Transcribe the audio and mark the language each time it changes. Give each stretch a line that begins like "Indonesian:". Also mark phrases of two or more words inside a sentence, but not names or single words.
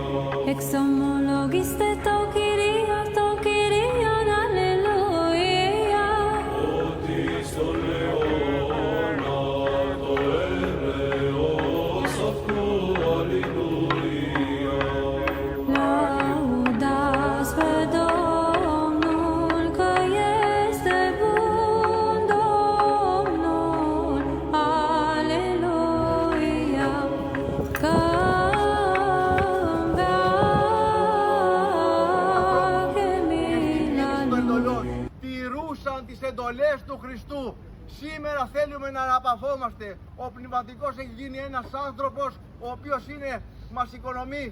Greek: Εξομολογήστε το Κυρίον, αλληλούια. Ότι στον αιώνα, το έλεος αυτού, αλληλούια.
Romanian: Laudați pe Domnul, că este bun Domnul, aleluia.
Greek: Τηρούσαν τις εντολές του Χριστού. Σήμερα θέλουμε να αναπαυόμαστε. Ο πνευματικός έχει γίνει ένας άνθρωπος ο οποίος μας οικονομεί.